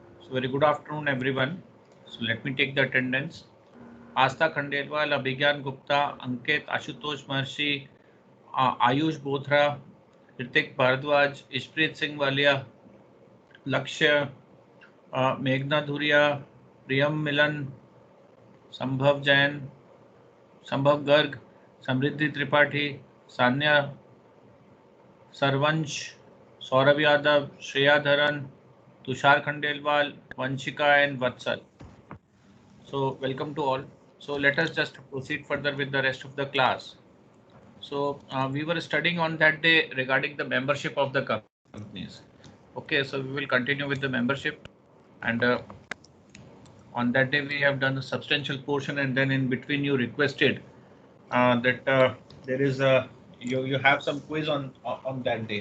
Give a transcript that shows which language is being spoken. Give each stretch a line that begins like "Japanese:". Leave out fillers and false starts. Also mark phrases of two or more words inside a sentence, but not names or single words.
English: Very good afternoon, everyone. So let me take the attendance. Asta Khandelwal, Abhigyan Gupta, Ankit, Ashutosh Maharshi, Ayush Bothra, Ritik Bharadwaj, Ishpreet Singh Walia, Lakshya, Meghna Dhuria, Priyam Milan, Sambhav Jain, Sambhav Garg, Samriddhi Tripathi, Sanya, Sarvansh, Saurabh Yadav, Shreya Dharan, Tushar Khandelwal, Vanshika and Vatsal. So welcome to all. So let us just proceed further with the rest of the class. So we were studying on that day regarding the membership of the companies. Okay, so we will continue with the membership, and on that day we have done a substantial portion, and then in between you requested that there is a you have some quiz on that day.